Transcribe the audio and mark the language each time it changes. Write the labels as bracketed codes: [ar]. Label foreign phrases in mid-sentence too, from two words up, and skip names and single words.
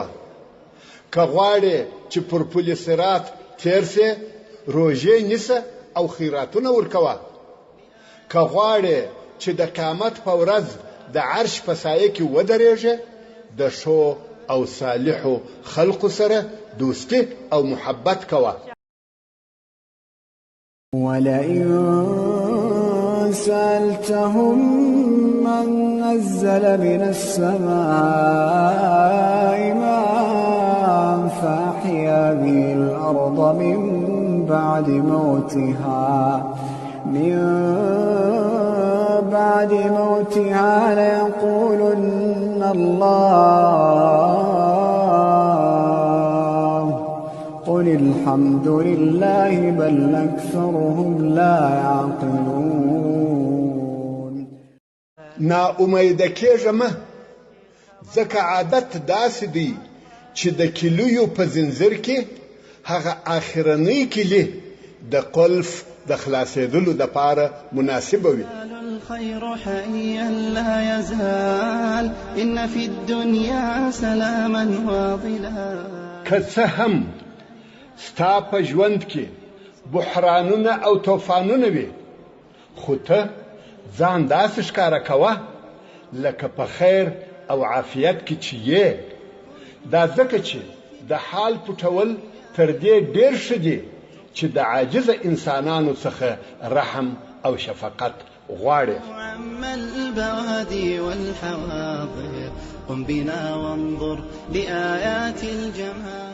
[ps] که غواړې چې پر پل صراط تیر سي، روژې نیسه او خیراتونه ورکوه. که غواړې چې د قیامت په ورځ د عرش په سایه کې ودرېږې، د ښو او صالحو خلقو سره دوستي او محبت کوه. [ar] ولئن سألتهم من نزل من السماء ماء فأحيا به الأرض من بعد موتها ليقولن الله قل الحمد لله بل أكثرهم لا يعقلون. [ps] نا امید کېږه مه، ځکه عادت داسې دی چې د کلیو په زنځیر کې هغه آخرنۍ کلي د قلف د خلاصېدلو دپاره مناسبه وي. [ar] الخير حيا لا يزال إن في الدنيا سلاما واضلا. [ps] که څه هم ستا په ژوند کې بحرانونه او طوفانونه وي، خو ته ځان داسې ښکاره کوه لکه په خیر او عافیت کې چې یې. دا ځکه چې د حال پټول تر دې ډېر ښه دي چې د عاجزه انسانانو څخه رحم او شفقت غواړي. [ar] عم البوادي والحواضر قم بنا وانظر لآيات الجمال.